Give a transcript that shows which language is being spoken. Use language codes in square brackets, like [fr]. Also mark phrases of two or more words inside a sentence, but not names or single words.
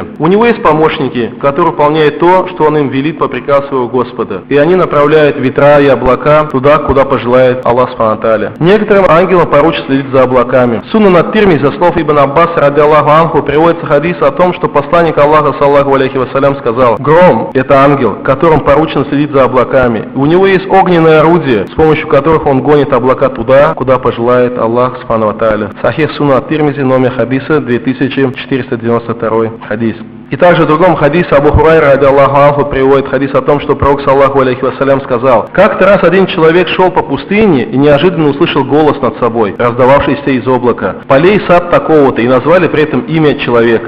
[ru] У него есть помощники, которые выполняют то, что он им велит по приказу своего Господа, и они направляют ветра и облака туда, куда пожелает [ar] الله سبحانه وتعالى. [ru] Некоторым ангелам поручено следить за облаками. Сунан ат-Тирмизи, за слов Ибн Аббаса, [ar] رضي الله عنه, [ru] приводится хадис о том, что посланник Аллаха, [ar] صلى الله عليه وسلم, [ru] сказал: «Гром – это ангел, которому поручено следить за облаками. У него есть огненное орудие, с помощью которых он гонит облака туда, куда пожелает [ar] الله سبحانه وتعالى». [ru] Сахих Сунан ат-Тирмизи, номер хадиса 2492 хадис. И также в другом хадисе Абу Хурайра, [ar] رضي الله عنه, [ru] приводит хадис о том, что пророк, [ar] صلى الله عليه وسلم, [ru] сказал: «Как-то раз один человек шел по пустыне и неожиданно услышал голос над собой, раздававшийся из облака: полей сад такого-то, и назвали при этом имя человека.